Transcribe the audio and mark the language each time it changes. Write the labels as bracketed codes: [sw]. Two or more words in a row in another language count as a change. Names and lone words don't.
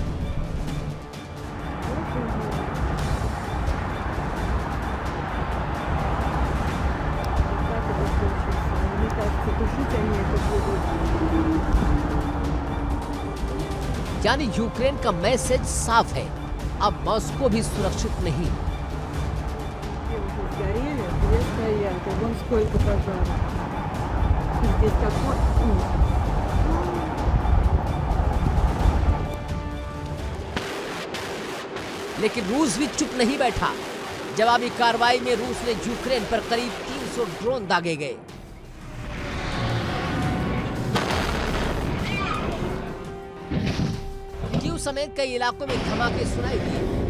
[hi] यानी यूक्रेन का मैसेज साफ है, अब मॉस्को भी सुरक्षित नहीं। [ru] Сгорели, две стоят, и вон сколько пожаров. И здесь такой ужас. [hi] लेकिन रूस भी चुप नहीं बैठा। जवाबी कार्रवाई में रूस ने यूक्रेन पर करीब 300 ड्रोन दागे गए। कीव समेत कई इलाकों में धमाके सुनाई दिए।